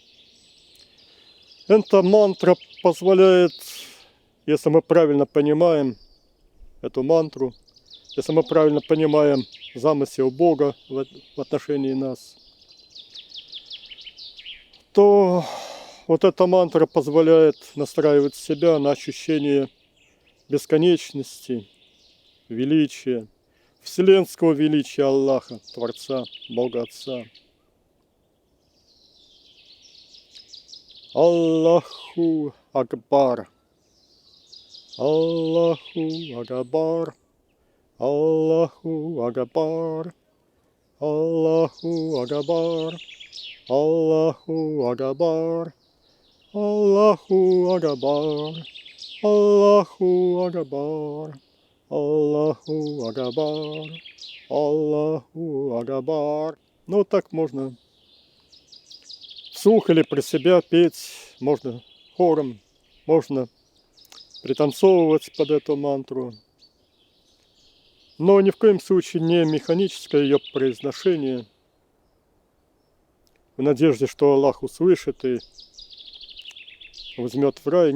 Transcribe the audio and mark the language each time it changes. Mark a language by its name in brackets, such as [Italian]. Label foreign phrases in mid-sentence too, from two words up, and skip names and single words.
[Russian] Эта мантра позволяет, если мы правильно понимаем эту мантру, если мы правильно понимаем замысел Бога в отношении нас, то вот эта мантра позволяет настраивать себя на ощущение бесконечности, величия, вселенского величия Аллаха, Творца, Бога Отца. [Arabic] الله أكبر، الله أكبر، الله أكبر، الله أكبر، الله أكبر، الله أكبر، الله أكبر، الله أكبر، الله أكبر. [Russian] Ну, так можно вслух или про себя петь, можно хором, можно пританцовывать под эту мантру. Но ни в коем случае не механическое ее произношение в надежде, что Аллах услышит и возьмет в рай.